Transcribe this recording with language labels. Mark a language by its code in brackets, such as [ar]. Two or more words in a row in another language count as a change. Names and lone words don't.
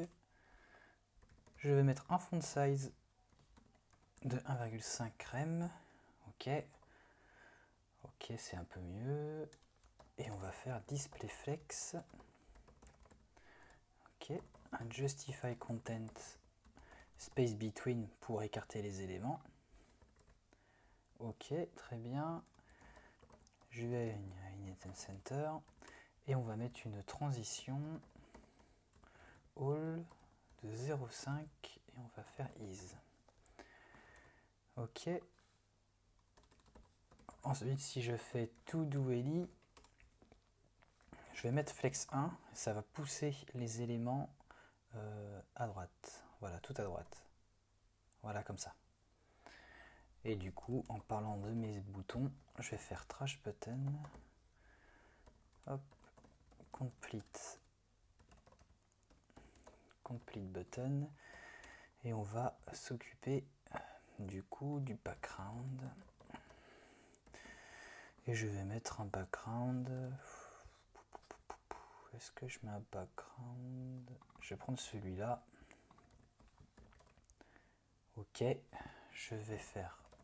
[fr] Je vais mettre un font size de 1,5 rem. Ok, ok, c'est un peu mieux. Et on va faire [en] display flex. [fr] Ok, un [en] justify content space between [fr] pour écarter les éléments. Ok, très bien. Je vais à une [en] item center [fr] et on va mettre une transition all de 0,5 et on va faire is. Ok. Ensuite, si je fais [en] to do eli, [fr] je vais mettre flex 1, ça va pousser les éléments à droite. Voilà, tout à droite. Voilà, comme ça. Et du coup, en parlant de mes boutons, je vais faire [en] trash button. Hop, complete button. [fr] Et on va s'occuper du coup du background. Et je vais mettre un background. Est-ce que je mets un background? Je vais prendre celui-là. Ok, je vais faire.